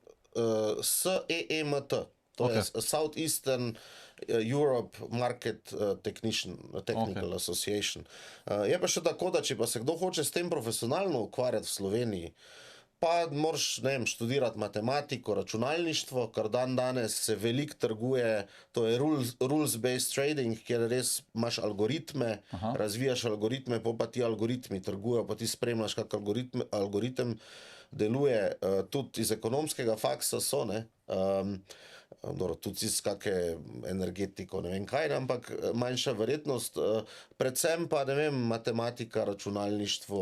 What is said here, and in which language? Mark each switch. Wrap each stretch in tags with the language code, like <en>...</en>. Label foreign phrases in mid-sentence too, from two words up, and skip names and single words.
<sl>SEMT, to je Southeastern Europe Market Technical Association. Je pa še tako, da če pa se kdo hoče s tem profesionalno ukvarjati v Sloveniji, pa moraš, ne vem, študirati matematiko, računalništvo, kar danes se veliko trguje, to je</sl> <en>rules-based trading,</en> <sl>kjer res imaš algoritme, razvijaš algoritme, pa ti algoritmi trgujejo, pa ti spremljaš, kak algoritem deluje, tudi iz ekonomskega faksa so, ne, tudi iz kake energetiko, ne vem kaj, ampak manjša verjetnost, predvsem pa, ne vem, matematika, računalništvo,</sl>